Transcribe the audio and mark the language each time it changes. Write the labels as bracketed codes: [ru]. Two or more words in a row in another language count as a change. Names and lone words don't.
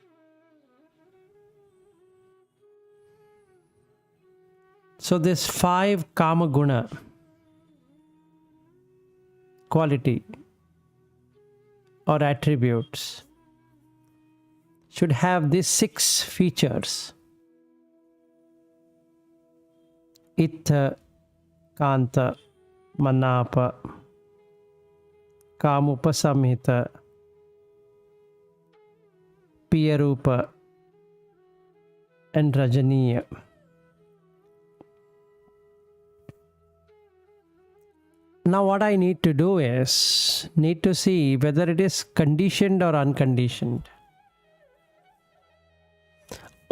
[en] So this 5 [pi] kama guna [en] quality or attributes should have these 6 features. [pi] Ittha, kanta, manapa, kamupasamhita, piyarupa, and rajaniya. [en] Now what I need to do is, need to see whether it is conditioned or unconditioned.